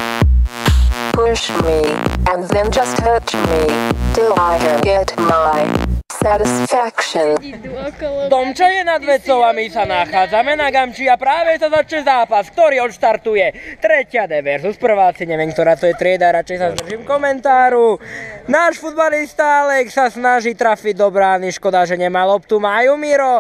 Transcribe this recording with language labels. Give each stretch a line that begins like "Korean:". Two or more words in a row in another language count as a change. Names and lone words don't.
English: Push me, and then just touch me, till I can get my satisfaction.
Slovak: Tomča je nad vecou a my sa nachádzame na Gamči a práve sa začne zápas, ktorý odštartuje 3. D versus prváci, neviem, ktorá to je trieda, radšej sa zdržím komentáru. Náš futbalista Alex sa snaží trafiť do brány, škoda, že nemá loptu, majú Miro.